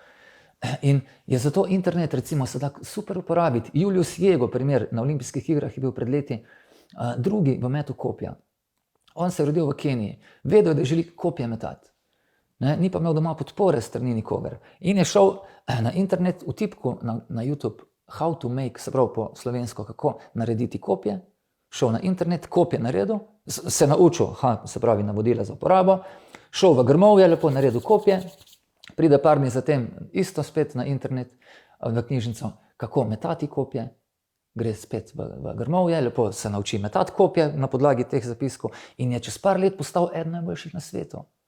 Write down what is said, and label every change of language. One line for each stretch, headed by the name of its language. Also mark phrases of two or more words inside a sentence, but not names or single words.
Slovenian: In je zato internet recimo se da super uporabiti. Julius Jego, primer, na olimpijskih igrah je bil pred leti drugi v metu kopja. On se je rodil v Keniji, vedel, da želi kopje metati. Ni pa imel doma podpore strani nikogar. In je šel na internet, v tipku na YouTube,
English: how to make,
Slovenian: se pravi po slovensko, kako narediti kopje. Šel na internet, kopje naredil, se naučil, se pravi navodila za uporabo, šel v grmovje, lepo naredil kopje, pride par dni zatem isto spet na internet, v knjižnico, kako metati kopje, gre spet v grmovje, lepo se nauči metati kopje na podlagi teh zapiskov in je čez par let postal eden najboljših na svetu.